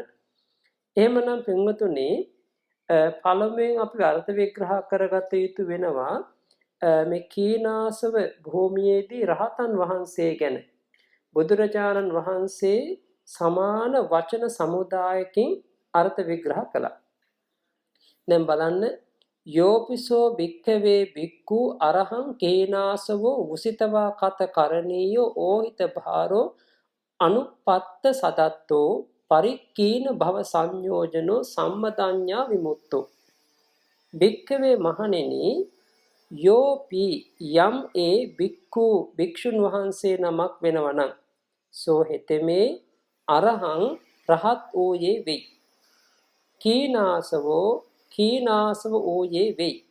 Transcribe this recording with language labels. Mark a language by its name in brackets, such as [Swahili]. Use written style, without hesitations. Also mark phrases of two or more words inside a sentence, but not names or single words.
[Sinhala] එහෙමනම් පින්වතුනි, පළමුවෙන් අපි අර්ථ විග්‍රහ කරගත යුතු වෙනවා මේ කීනාසව භූමියේදී රහතන් වහන්සේ ගැන බුදුරජාණන් වහන්සේ සමාන වචන සමුදායකින් අර්ථ විග්‍රහ කළා. දැන් බලන්න, [Pali] යෝපිසෝ භික්ඛවේ භික්ඛු අරහං කේනාසවෝ උසිතවා කත කරණීයෝ ඕහිත භාරෝ අනුපත්ත සදත්තෝ පරික්ඛීන භව සංයෝජනෝ සම්මදඤ්ඤා විමුක්තෝ. [Sinhala] භික්ඛවේ මහණෙනි, යෝපි යම් ඒ භික්ඛු භික්ෂුන් වහන්සේ නමක් වෙනවනම් සෝ හෙතෙමේ අරහං රහත් වූයේ වෙයි. කීනාසවෝ කීනාසව වූයේ වෙයි.